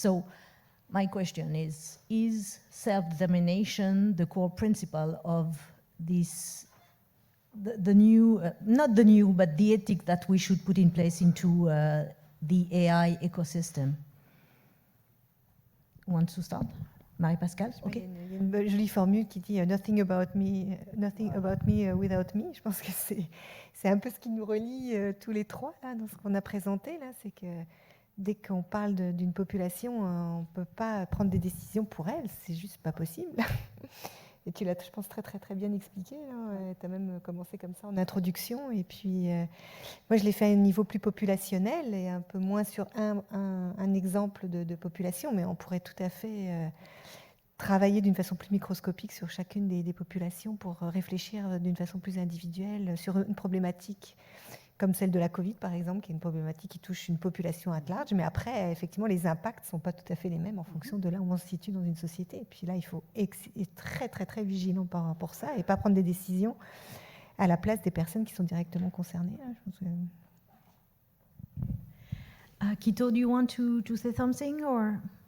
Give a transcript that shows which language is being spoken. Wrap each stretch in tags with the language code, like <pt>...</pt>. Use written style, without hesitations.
<en>So my question is self-determination the core principle of this, the new, not the new, but the ethic that we should put in place into the AI ecosystem? Want to start? Marie-Pascale, ok.</en> <fr>Il y a une jolie formule qui dit</fr> <en>nothing about me without me.</en> <fr>Je pense que c'est un peu ce qui nous relie tous les trois là, dans ce qu'on a présenté là, c'est que dès qu'on parle d'une population, on ne peut pas prendre des décisions pour elle, c'est juste pas possible. Et tu l'as, je pense, très très très bien expliqué. Tu as même commencé comme ça en introduction. Et puis, moi, je l'ai fait à un niveau plus populationnel et un peu moins sur un exemple de population, mais on pourrait tout à fait travailler d'une façon plus microscopique sur chacune des populations pour réfléchir d'une façon plus individuelle sur une problématique comme celle de la Covid, par exemple, qui est une problématique qui touche une population</fr> <en>at large.</en> <fr>Mais après, effectivement, les impacts ne sont pas tout à fait les mêmes en fonction de là où on se situe dans une société. Et puis là, il faut être très, très, très vigilant par rapport à ça et pas prendre des décisions à la place des personnes qui sont directement concernées. Je pense que</fr> <en>Kito, do you want to say something or?</en>